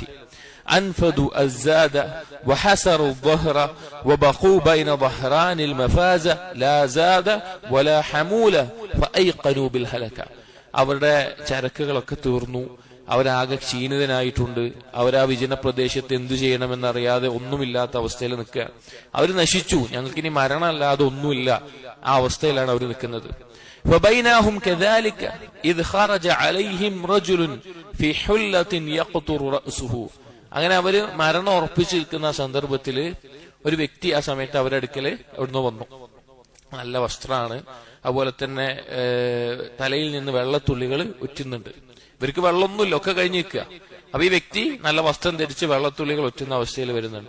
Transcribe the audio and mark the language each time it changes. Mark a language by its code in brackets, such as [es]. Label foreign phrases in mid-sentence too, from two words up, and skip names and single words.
[ar] أنفدوا الزاد وحسروا الظهر وبقوا بين ظهراني المفازة لا زاد ولا حمولة فأيقنوا بالهلكة, [ml] അവരുടെ ചരക്കുകളൊക്കെ തീർന്നു, അവരാകെ ക്ഷീണിതനായിട്ടുണ്ട്, അവരാ വിജന പ്രദേശത്ത് എന്തു ചെയ്യണമെന്നറിയാതെ ഒന്നുമില്ലാത്ത അവസ്ഥയിൽ നിൽക്കുക. അവർ നശിച്ചു, ഞങ്ങൾക്കിനി മരണമല്ലാതെ ഒന്നുമില്ല, ആ അവസ്ഥയിലാണ് അവർ നിൽക്കുന്നത്. [ar] فبينهم كذلك إذ خرج عليهم رجل في حلة يقطر رأسه, [ml] അങ്ങനെ അവര് മരണം ഉറപ്പിച്ചു നിൽക്കുന്ന സന്ദർഭത്തില് ഒരു വ്യക്തി ആ സമയത്ത് അവരുടെ അടുക്കല് എവിടുന്ന് വന്നു. നല്ല വസ്ത്രമാണ്, അതുപോലെ തന്നെ തലയിൽ നിന്ന് വെള്ളത്തുള്ളികൾ ഉറ്റുന്നുണ്ട്. ഇവർക്ക് വെള്ളമൊന്നുമില്ല, ഒക്കെ കഴിഞ്ഞ് നിൽക്കുക. അപ്പൊ ഈ വ്യക്തി നല്ല വസ്ത്രം ധരിച്ച് വെള്ളത്തുള്ളികൾ ഒറ്റുന്ന അവസ്ഥയിൽ വരുന്നുണ്ട്.